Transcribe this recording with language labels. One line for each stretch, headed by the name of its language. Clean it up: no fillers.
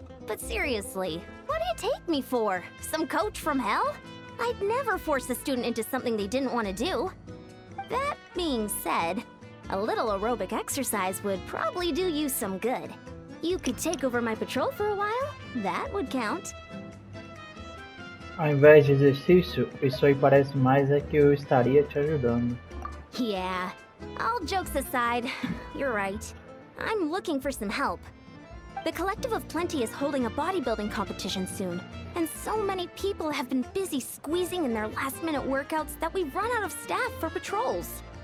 English: But seriously, what do you take me for? Some coach from hell? I'd never force a student into something they didn't want to do. That being said, a little aerobic exercise would probably do you some good. You could take over my patrol for a while. That would count.
Portuguese: Ao invés de exercício, isso aí parece mais é que eu estaria te ajudando.
English: Yeah, all jokes aside, you're right. I'm looking for some help. The Collective of Plenty is holding a bodybuilding competition soon, and so many people have been busy squeezing in their last-minute workouts that we've run out of staff for patrols.